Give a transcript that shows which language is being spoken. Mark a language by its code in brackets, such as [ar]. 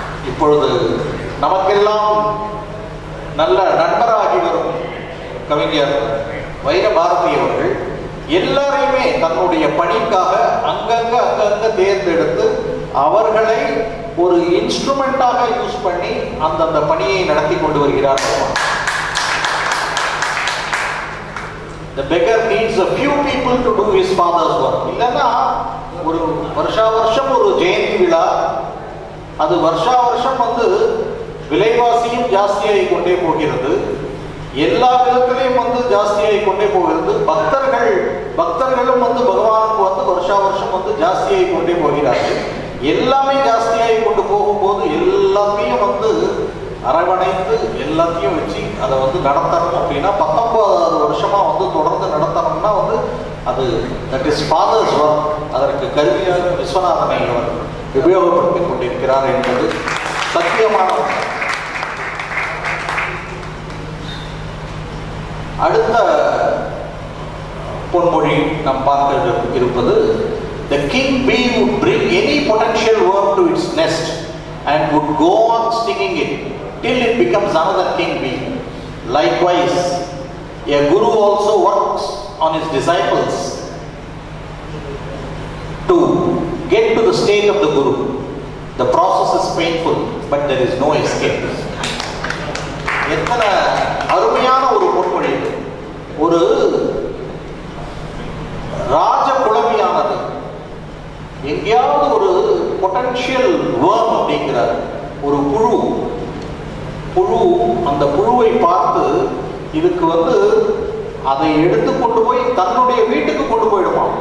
[ta] இப்பொழுது நமக்கெல்லாம் நல்ல நண்பராகி வரும் கவிஞர் வைரபாரதி அவர்கள் எல்லாரையுமே தன்னுடைய பணிக்காக அங்கங்க தேர்ந்தெடுத்து அவர்களை ஒரு இன்ஸ்ட்ருமெண்டாக யூஸ் பண்ணி அந்தந்த பணியை நடத்தி கொண்டு வருகிறார். [en] The beggar needs a few people to do his father's work. [ta] இல்லைன்னா ஒரு வருஷா வருஷம் ஒரு ஜெயந்தி விழா, அது வருஷா வருஷம் விலைவாசியும் ஜாஸ்தியாகி கொண்டே போகிறது, எல்லா விதத்திலையும் ஜாஸ்தியாகி கொண்டே போகிறது. பக்தர்களும் பகவானுக்கு வருஷா வருஷம் ஜாஸ்தியாகி கொண்டே போகிறார்கள். எல்லாமே ஜாஸ்தியாகி கொண்டு போகும்போது எல்லாத்தையும் அரவணைத்து எல்லாத்தையும் வச்சு அதை நடத்தணும் அப்படின்னா 19 வருஷமா தொடர்ந்து நடத்தணும்னா அது [en] That is father's work. [ta] அதற்கு கருவியாக விஸ்வநாதனை அவர் உபயோகப்படுத்திக் கொண்டிருக்கிறார் என்பது சத்தியமான. அடுத்த பொன்மொழி நாம் பார்க்க இருப்பது, [en] the king bee would bring any potential worm to its nest and would go on stinging it till it becomes another king bee. Likewise, a guru also works on his disciples to get to the state of the guru. The process is painful, but there is no escape. [ta] எத்தனை அருமையான ஒரு பொன்மொழி! ஒரு ராஜ குழவியானது எங்கேயாவது ஒரு [en] potential worm [ta] அப்படிங்கிறார் ஒரு புழு, அந்த புழுவை பார்த்து இதுக்கு அதை எடுத்து கொண்டு போய் தன்னுடைய வீட்டுக்கு கொண்டு போயிடுமா.